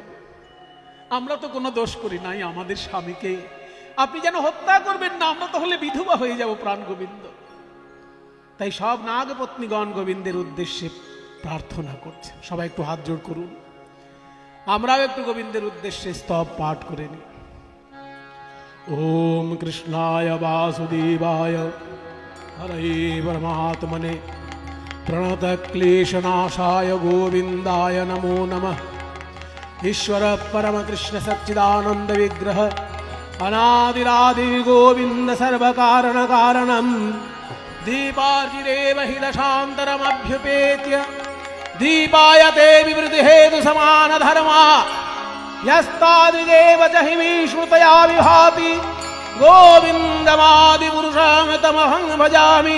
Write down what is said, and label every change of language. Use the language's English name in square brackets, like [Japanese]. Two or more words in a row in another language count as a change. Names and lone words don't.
[Bangla] আমরা তো কোনো দোষ করি নাই, আমাদের স্বামীকে আপনি যেন হত্যা করবেন না, আমরা তাহলে বিধবা হয়ে যাব প্রাণ গোবিন্দ। তাই সব নাগপত্নীগণ গোবিন্দের উদ্দেশ্যে প্রার্থনা করছে। সবাই একটু হাত জোড় করুন, আমরাও একটু গোবিন্দের উদ্দেশ্যে স্তব পাঠ করে নিই। [Sanskrit] ओम कृष्णाय वासुदेवाय हरे परमात्मने प्रणतक्लेशनाशाय गोविन्दाय नमो नमः। ईश्वर परम कृष्ण सच्चिदानंद विग्रह अनादिरादि गोविंद सर्वकारण कारणम दीपार्जिरेव हि दशान्तरमभ्युपेत्य दीपायते विवृति हेतु समान धर्मा यस्ताद्विदेव च हि विश्रुतया विभाति गोविन्दमादिपुरुषामृतमहं भजामि।